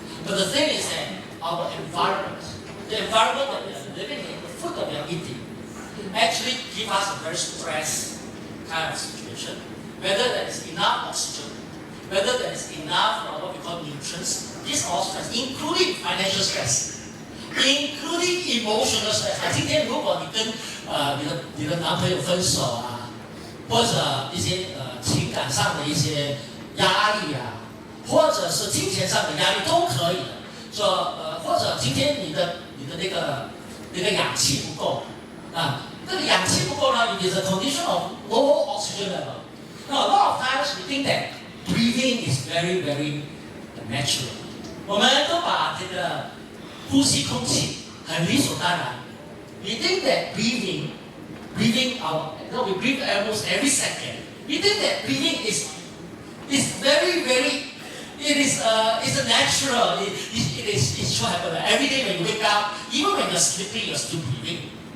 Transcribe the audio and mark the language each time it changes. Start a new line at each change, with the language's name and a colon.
English: But the thing is that our environment, the environment that we are living in, the food that we are eating, actually give us a very stress kind of situation. Whether there is enough oxygen, whether there is enough what we call nutrients, this all stress, including financial stress, including emotional stress.
Chinese: 今天如果你跟你的男朋友分手或者一些情感上的一些压力或者是金钱上的压力都可以的。说或者今天你的那个氧气不够这个氧气不够呢 ，
English: it is a condition of low oxygen level. Now a lot of times we think that breathing is very very natural.
Chinese: 我们都把这个呼吸空气很理所当然。
English: We think that breathing we breathe almost every second. We think that breathing is very very it's a natural. It should happen every day when you wake up, even when you're sleeping, you're still breathing.